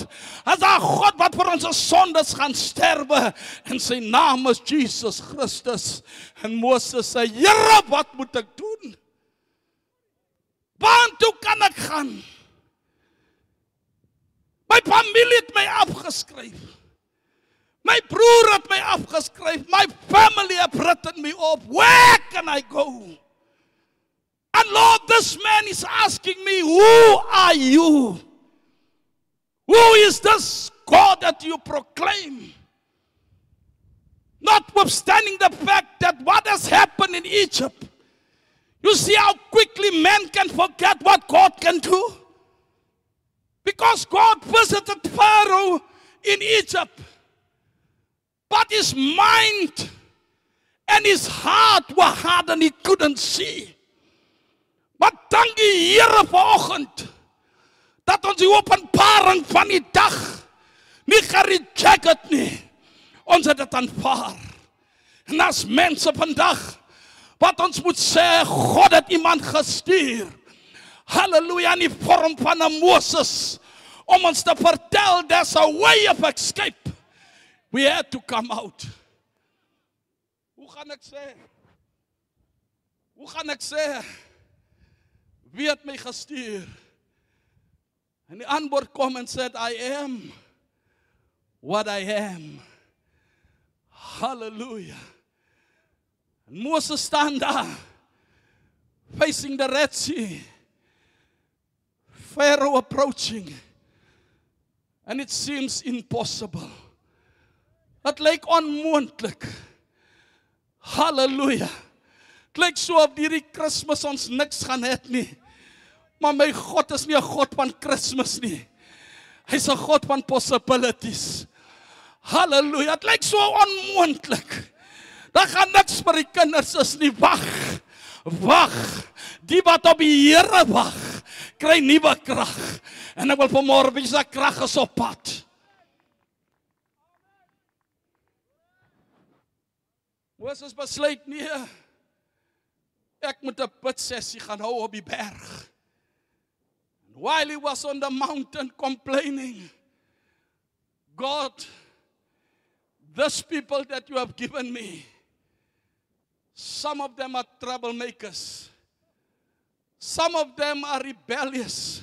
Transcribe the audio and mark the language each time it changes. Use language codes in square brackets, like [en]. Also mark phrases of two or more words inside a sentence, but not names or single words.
[af] As daar 'n God wat vir ons sondes gaan sterwe, en sy naam is Jesus Christus. En Moses sê, Here, wat moet ek doen? Waartoe kan ek gaan? My familie het my afgeskryf. My broer het my afgeskryf. [en] My family have written me off. Where can I go? And Lord, this man is asking me, who are you? Who is this God that you proclaim? Notwithstanding the fact that what has happened in Egypt, you see how quickly men can forget what God can do? Because God visited Pharaoh in Egypt, but his mind and his heart were hard and he couldn't see. [af] Maar dank die Here vanoggend dat ons die openbaring van die dag nie gereject het nie. Ons het dit aanvaar. En as mense vandag wat ons moet sê, God het iemand gestuur. Halleluja, in die vorm van 'n Moses, om ons te vertel, [en] there's a way of escape. We had to come out. [af] Hoe gaan ek sê? Wie het my gestuur? En die antwoord kom en sê, [en] I am what I am. [af] Hallelujah. En Moses staan daar, [en] facing the Red Sea. Pharaoh approaching. And it seems impossible. [af] Het lyk onmoontlik. Hallelujah. Het lyk so op hierdie Kersfees ons niks gaan hê nie. Maar my God is nie 'n God van Kersfees nie. Hy's 'n God van possibilities. Hallelujah. Het lyk so onmoontlik. Daar gaan niks vir die kinders is nie. Wag. Die wat op die Here wag, kry nuwe krag. En ek wil vanmôre wys dat krag is op pad. Moses besluit nie, ek moet 'n bidsessie gaan hou op die berg. [en] While he was on the mountain complaining, God, these people that you have given me, some of them are troublemakers. Some of them are rebellious.